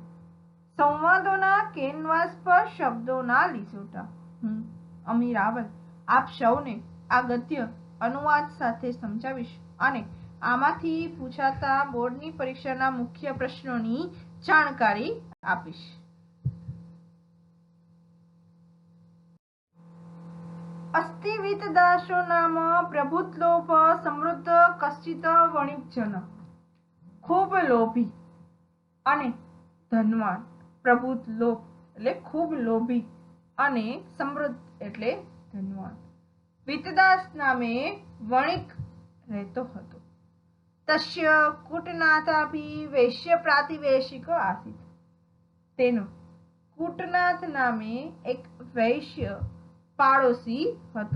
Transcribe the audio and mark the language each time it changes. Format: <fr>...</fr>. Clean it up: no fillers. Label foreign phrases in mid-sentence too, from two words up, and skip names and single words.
<gu>સંવાદોના કેનવાસ પર શબ્દોના લીસોટા। હું અમી રાવલ આપ સૌને આ ગદ્ય અનુવાદ સાથે સમજાવીશ અને આમાંથી પૂછાતા બોર્ડની પરીક્ષાના મુખ્ય પ્રશ્નોની જાણકારી આપીશ।</gu> <sa>अस्ति वीतदासो नाम प्रभुतलोभ समृद्ध कश्चित वणिकजन।</sa> <gu>ખૂબ લોભી અને ધનવાન, પ્રભુત લોભ એટલે ખૂબ લોભી અને સમૃદ્ધ એટલે ધનવાન વીતદાસ નામે વણિક રહેતો હતો।</gu> <sa>तस्य कूटनाथाभी वैश्य प्रातिवेशिक आसित,</sa> <gu>તેનો કૂટનાથ નામે એક વૈશ્ય પાડોશી હતો।</gu>